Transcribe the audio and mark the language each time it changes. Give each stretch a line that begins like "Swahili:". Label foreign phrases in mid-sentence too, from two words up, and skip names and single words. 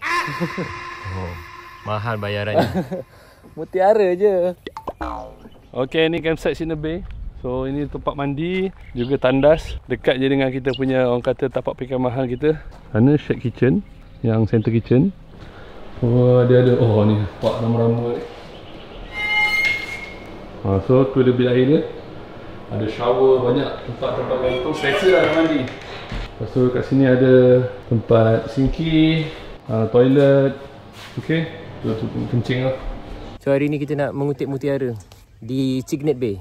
Malay: Mahal bayarannya. Mutiara je. Okay, ni campsite Signal Bay. So ini tempat mandi, juga tandas. Dekat je dengan kita punya, orang kata, tapak pekan mahal kita. Sana
English: shack kitchen,
Malay: yang
English: center kitchen.
Malay: Oh, dia ada, oh ni, pak rama-rama. So tu ada bilik air dia. Ada shower, banyak tempat-tempat gantung. Selesa lah nak mandi. Lepas tu kat sini ada tempat sinki, toilet. Okay, tu kencing lah. So hari ni kita nak mengutip mutiara di Cygnet Bay.